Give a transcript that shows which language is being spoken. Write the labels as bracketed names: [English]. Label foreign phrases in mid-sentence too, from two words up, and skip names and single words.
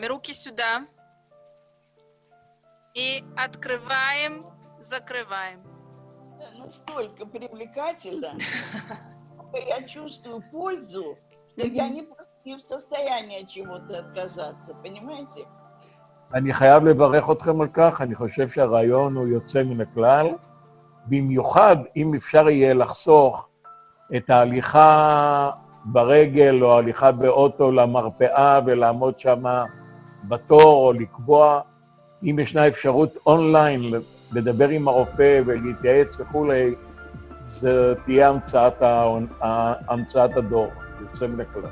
[Russian] Руки сюда. И открываем, закрываем. Настолько привлекательно, я чувствую пользу, что я не в состоянии от чего-то отказаться, понимаете? [Hebrew] אני חייב לברך אתכם על כך, אני חושב שהרעיון הוא יוצא מן הכלל, במיוחד אם אפשר יהיה לחסוך את ההליכה ברגל או ההליכה באוטו למרפאה ולעמוד שם בתור או לקבוע, אם ישנה אפשרות אונליין לדבר עם הרופא ולהתייעץ וכולי, זה תהיה המצאת הדור, יוצא מן הכלל.